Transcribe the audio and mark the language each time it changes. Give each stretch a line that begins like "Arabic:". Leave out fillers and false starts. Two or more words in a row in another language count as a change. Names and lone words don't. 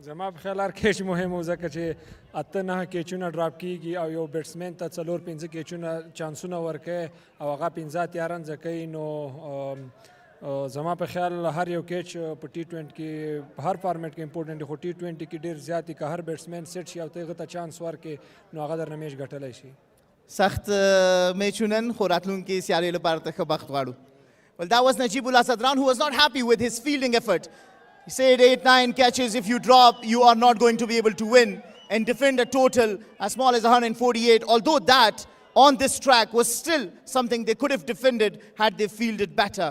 Pashto: زما په خیال هر کیچ مهم و ځکه چې اته نهه کیچونه ډراپ کیږي او یو بیټسمین ته څلور پنځه کیچونه چانسونه ورکوي او هغه پنځه اتیا رنزه کوي نو زما په خیال هر یو کیچ په ټي ټوینټي کې په هر فارمیټ کې امپورټنټ دی خو ټي ټوینټي کې ډېر زیات دی که هر بیټسمین سیټ شي او ته هغه ته چانس ورکړې نو هغه درنه میچ ګټلی شي. سخت میچونه خو راتلونکي سیارې لپاره ته ښه بخت غواړو.
English: Well, that was Najibullah Sadran who was not happy with his fielding effort. He said 8-9 catches, if you drop, you are not going to be able to win and defend a total as small as 148. Although that, on this track, was still something they could have defended had they fielded better.